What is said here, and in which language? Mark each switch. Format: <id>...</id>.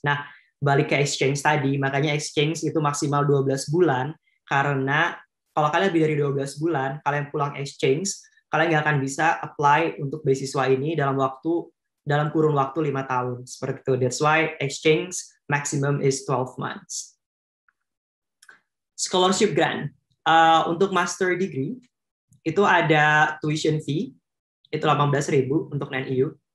<id>Nah, balik ke exchange tadi, makanya exchange itu maksimal 12 bulan, karena kalau kalian lebih dari 12 bulan, kalian pulang exchange, kalian nggak akan bisa apply untuk beasiswa ini dalam kurun waktu 5 tahun. Seperti itu.</id> <en>That's why exchange maximum is 12 months. Scholarship grant.</en> <id>Untuk master degree, itu ada tuition fee, itu 18.000 untuk non-EU.</id>